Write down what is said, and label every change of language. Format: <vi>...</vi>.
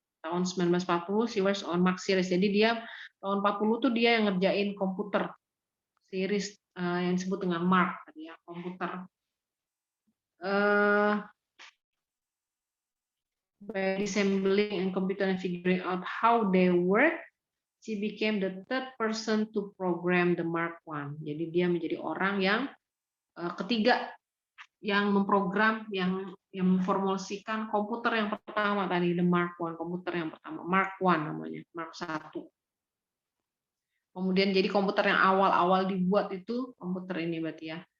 <id>Tahun</id> <en>1940 she works on Mac series.</en> <id>Jadi dia tahun 40 tuh dia yang ngerjain komputer series yang disebut dengan Mac tadi ya, komputer.</id> <en>By assembling and computer and figuring out how they work, she became the third person to program the Mark I.</en> <id>Jadi dia menjadi orang yang ketiga yang memprogram, yang memformulasikan komputer yang pertama tadi, the Mark I, komputer yang pertama, Mark I namanya, Mark I. Kemudian jadi komputer yang awal-awal dibuat itu komputer ini berarti ya.</id>